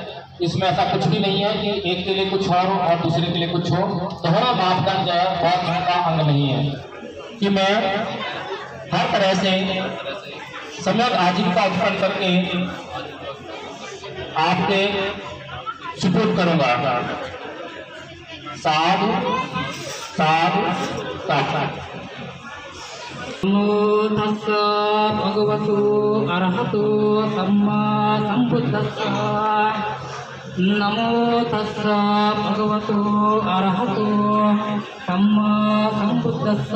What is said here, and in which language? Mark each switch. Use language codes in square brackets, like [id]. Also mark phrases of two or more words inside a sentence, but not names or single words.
[hi] इसमें ऐसा कुछ भी नहीं है कि एक के लिए कुछ और दूसरे के लिए कुछ हो। दोनों मापदंड जो है बहुत का अंग नहीं है कि मैं हर तरह से सम्यक आजीविका उत्पन्न करके आपके सुपुर्द करूंगा। [pi] साधु साधु साधु। नमो तस्सा भगवतो अरहतो सम्मा सम्बुद्धस्सा। नमो तस्सा भगवतो अरहतो सम्मा सम्बुद्धस्सा।